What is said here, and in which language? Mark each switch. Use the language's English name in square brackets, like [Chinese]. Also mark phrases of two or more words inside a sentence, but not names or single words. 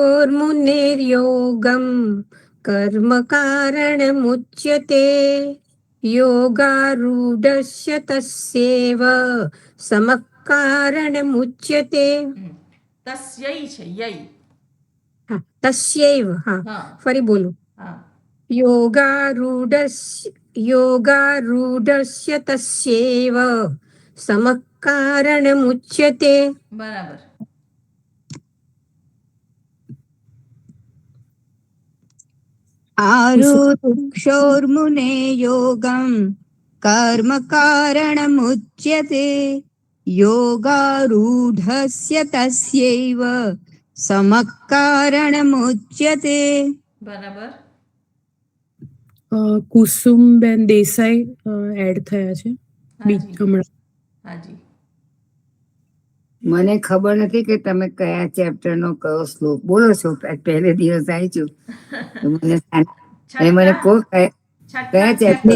[Sanskrit] आरुरुक्षोर्मुनेर्योगं कर्म कारणमुच्यते योगारूढस्य तस्यैव समः कारणमुच्यते [Gujarati] તસ્યૈ છે યૈ. હા, તસ્યૈવ હા હા ફરી બોલું હા [Sanskrit] योगारूढस्य तस्यैव समः कारणमुच्यते [Gujarati] બરાબર. [Sanskrit] आरुरुक्षोर्मुने योगं कर्म कारणमुच्यते योगारूढस्य तस्यैव समः कारणमुच्यते [Gujarati] બરાબર. કુસુમબેન દેસાઈ એડ થયા છે હાજી હમણાં. હાજી. મને ખબર નથી કે તમે કયા ચેપ્ટર નો કયો શ્લોક બોલો છો. પહેલે દિવસ આવી છું તો મને મને કહો કયા ચેપ્ટર.